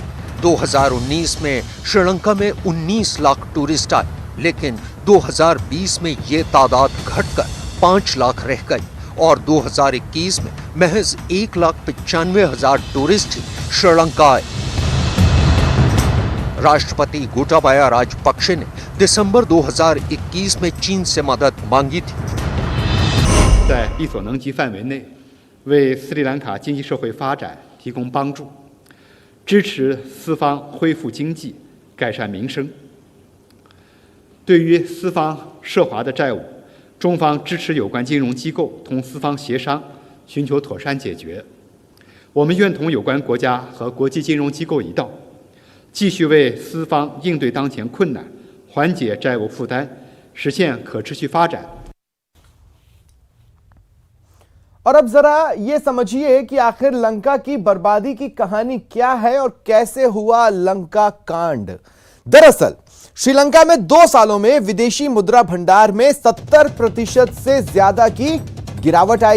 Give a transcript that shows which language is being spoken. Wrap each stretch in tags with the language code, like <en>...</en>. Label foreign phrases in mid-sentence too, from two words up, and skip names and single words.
<hi>2019 में श्रीलंका में 19 लाख टूरिस्ट आए, लेकिन 2020 में ये तादाद घटकर 5 लाख रह गई और 2021 में महज 1,95,000 टूरिस्ट ही श्रीलंका आए। राष्ट्रपति गोटाबाया राजपक्षे ने दिसंबर 2021 में चीन से मदद मांगी थी।</hi> <zh>在力所能及范围内，为斯里兰卡经济社会发展提供帮助，支持斯方恢复经济、改善民生。对于斯方涉华的债务，中方支持有关金融机构同斯方协商，寻求妥善解决。我们愿同有关国家和国际金融机构一道，继续为斯方应对当前困难，缓解债务负担，实现可持续发展。</zh> <hi>और अब जरा ये समझिए कि आखिर लंका की बर्बादी की कहानी क्या है और कैसे हुआ लंका कांड। दरअसल श्रीलंका में 2 सालों में विदेशी मुद्रा भंडार में 70% से ज्यादा की गिरावट आई।</hi>